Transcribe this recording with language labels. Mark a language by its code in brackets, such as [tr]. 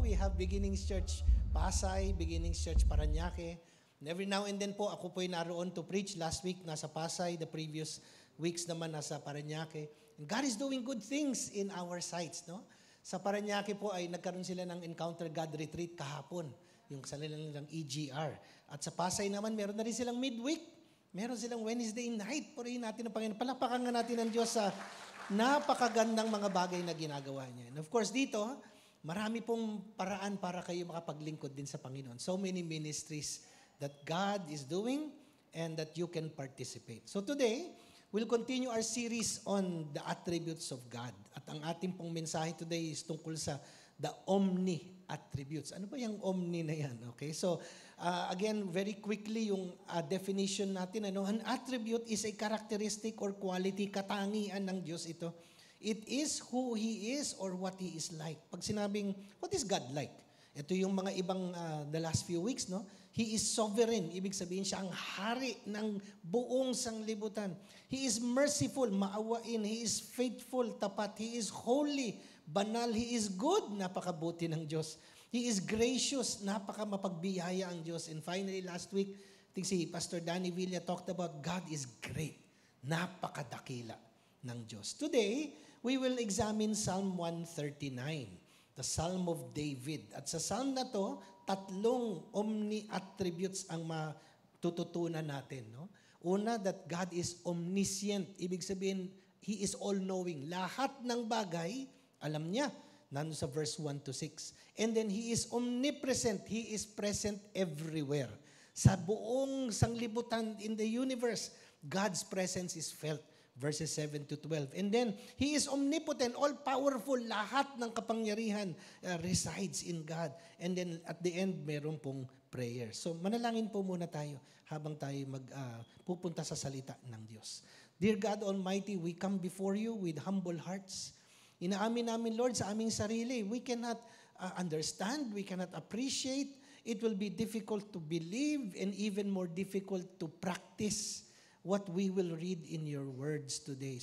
[en] We have Beginnings Church Pasay, Beginnings Church Parañaque. And every now and then [tl] po, ako po'y naroon [en] to preach. Last week, [tl] nasa [en] Pasay. The previous weeks [tl] naman, nasa [en] Parañaque. And God is doing good things in our sites. No? [tl] Sa Parañaque po ay nagkaroon sila ng Encounter God Retreat kahapon, yung sa nilang EGR. At sa Pasay naman, meron na rin silang midweek. Meron silang Wednesday night. Purihin natin ang Panginoon. Palakpakan nga natin ang Diyos sa napakagandang mga bagay na ginagawa niya. [en] And of course, [tl] dito, marami pong paraan para kayo makapaglingkod din sa Panginoon. [en] So many ministries that God is doing and that you can participate. So today, we'll continue our series on the attributes of God. [tl] At ang ating pong mensahe [en] today is [tl] tungkol sa [en] the omni attributes. [tl] Ano ba yung omni na yan? Okay, [en] so again, very quickly [tl] yung definition natin. [en] An attribute is a characteristic or quality, [tl] katangian ng Diyos ito. [en] It is who He is or what He is like. [tl] Pag sinabing, [en] what is God like? [tl] Ito yung mga ibang [en] the last few weeks, no? He is sovereign. Ibig sabihin siya ang hari ng buong sanglibutan. He is merciful, [tl] maawain. [en] He is faithful, [tl] tapat. [en] He is holy, [tl] banal. [en] He is good, [tl] napakabuti ng Diyos. [en] He is gracious, [tl] napakamapagbiyaya ang Diyos. [en] And finally, last week, I think si Pastor Danny Villa talked about God is great, [tl] napakadakila ng Diyos. [en] Today, we will examine Psalm 139, the Psalm of David. [tl] At sa Psalm na to, tatlong omni attributes ang matututunan natin. No? Una, [en] that God is omniscient. [tl] Ibig sabihin, [en] He is all-knowing. [tl] Lahat ng bagay, alam niya. Nandun sa verse 1 to 6. [en] And then He is omnipresent. He is present everywhere. [tl] Sa buong sanglibutan [en] in the universe, God's presence is felt. Verses 7 to 12. And then, He is omnipotent, all-powerful. [tl] Lahat ng kapangyarihan [en] resides in God. And then, at the end, [tl] meron pong [en] prayer. [tl] So, manalangin po muna tayo habang tayo pupunta sa salita ng Diyos. [en] Dear God Almighty, we come before You with humble hearts. [tl] Inaamin namin, Lord, sa aming sarili. [en] We cannot understand, we cannot appreciate. It will be difficult to believe and even more difficult to practice what we will read in Your words today.